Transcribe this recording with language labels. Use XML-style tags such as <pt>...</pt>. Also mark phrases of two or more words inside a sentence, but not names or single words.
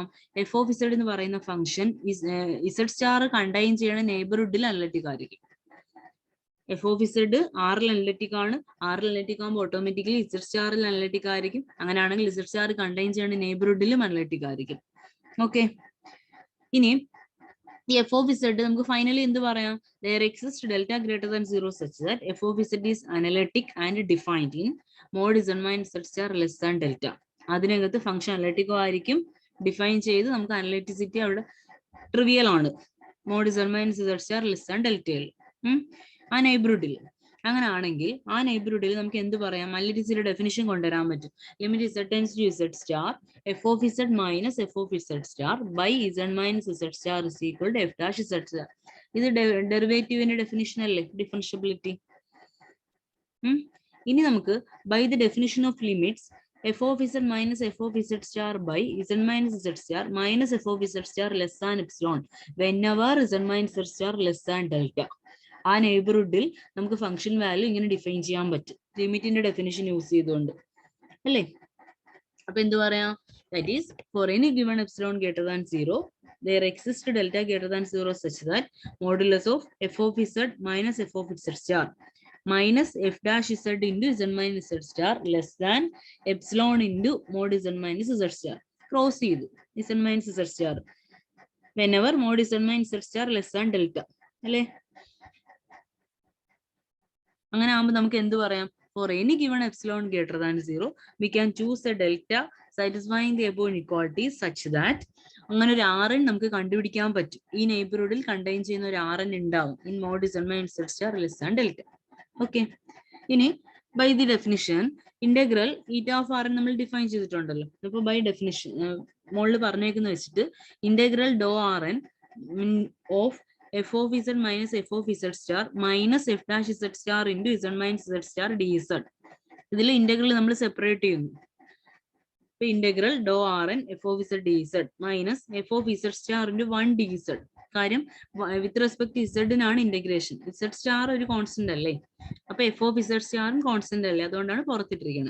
<en>f of z</en> <ml>എന്ന് പറയുന്ന</ml> <en>function z star contain</en> <ml>ചെയ്യണ നെയ്ബർഹുഡിൽ അനലിറ്റിക് ആയിരിക്കും.</ml> <en>f of z</en> <ml>ആറിൽ അനലിറ്റിക് ആണ്. ആറിൽ അനലിറ്റിക് ആകുമ്പോൾ</ml> <en>automatically z</en> <ml>സ്റ്റാറിൽ അനലിറ്റിക് ആയിരിക്കും. അങ്ങനെയാണെങ്കിൽ</ml> <en>z star contain</en> <ml>ചെയ്യണ നെയ്ബർഹുഡിലും അനലിറ്റിക് ആയിരിക്കും. ഓക്കെ. ഇനി ഈ</ml> <en>f of z</en> <ml>നമുക്ക് ഫൈനലി എന്ത് പറയാം?</ml> <en>there exists delta greater than 0 such that f of z is analytic and defined in mod z minus z star less than delta.</en> <ml>അതിനകത്ത് ഫംഗ്ഷൻ അനലിറ്റിക്കോ ആയിരിക്കും. ഡിഫൈൻ ചെയ്ത് നമുക്ക് അനലിറ്റിസിറ്റി അവിടെ ട്രിവിയൽ ആണ്.</ml> <en>മോഡ് z minus z star less than</en> <ml>ഡെൽറ്റയിൽ ആ നെയ്ബർഹുഡിൽ. അങ്ങനെ ആണെങ്കിൽ ആ നെയ്ബർഹുഡിൽ നമുക്ക് എന്ത് പറയാം? അനലിറ്റിസിറ്റിയുടെ ഡെഫിനിഷൻ കൊണ്ടുവരാൻ പറ്റും.</ml> <en>ലിമിറ്റ് z tends to z star f of z minus f of z star by z minus z star is equal to f dash z star.</en> <ml>ഇത് ഡെറിവേറ്റീവിന്റെ ഡെഫിനിഷൻ അല്ലേ, ഡിഫറൻഷ്യബിലിറ്റി. ഇനി നമുക്ക്</ml> <en>by the definition of limits f of z minus f of z star by z minus z star minus f of z star less than epsilon whenever z minus z star less than delta.</en> <ml>ആ നെയ്ബർഹുഡിൽ നമുക്ക്</ml> <en>function value</en> <ml>ഇങ്ങനെ ഡിഫൈൻ ചെയ്യാൻ പറ്റും ലിമിറ്റിന്റെ</ml> <en>definition use</en> <ml>ചെയ്തുകൊണ്ട് അല്ലേ. അപ്പൊ എന്ത് പറയാം?</ml> <en>that is for any given epsilon greater than 0 there exists delta greater than 0 such that modulus of f of z minus f of z star minus f dash z into z minus z star less than epsilon into mod z minus z star cross ചെയ്തു z minus z star whenever mod z minus z star less than delta അല്ലേ.</en> <ml>അങ്ങനെ ആകുമ്പോൾ നമുക്ക് എന്ത് പറയാം?</ml> <en>for any given epsilon greater than 0 we can choose a delta satisfying the above inequalities such that</en> <ml>അങ്ങനെ ഒരു Rn നമുക്ക് കണ്ടുപിടിക്കാൻ പറ്റും. ഈ നെയ്ബർഹുഡിൽ കണ്ടെയ്ൻ ചെയ്യുന്ന ഒരു Rn ഉണ്ടാവും</ml> <en>in mod z minus z star less than delta.</en> <ml>ഓക്കെ. ഇനി</ml> <en>by the definition integral eta of R</en> <ml>നമ്മൾ ഡിഫൈൻ ചെയ്തിട്ടുണ്ടല്ലോ. അപ്പൊ</ml> <en>by definition</en> <ml>മോളിൽ പറഞ്ഞേക്കുന്ന വെച്ചിട്ട്</ml> <en>integral do R N of f of z minus f of z star minus f dash z star into z minus z star dz.</en> <ml>ഇതിൽ ഇന്റഗ്രൽ നമ്മൾ സെപ്പറേറ്റ് ചെയ്യുന്നു. ഇപ്പൊ</ml> <en>integral do R N f of z d z minus f of z star into 1 d z.</en> <ml>കാര്യം</ml> <en>with respect</en> <ml>ഇസഡിനാണ് ഇന്റഗ്രേഷൻ. ഇസഡ് സ്റ്റാർ ഒരു കോൺസ്റ്റന്റ് അല്ലേ, അപ്പൊ എഫ് ഓഫ് ഇസഡ് സ്റ്റാറും കോൺസ്റ്റന്റ് അല്ലേ, അതുകൊണ്ടാണ് പുറത്തിട്ടിരിക്കുന്നത്.</ml>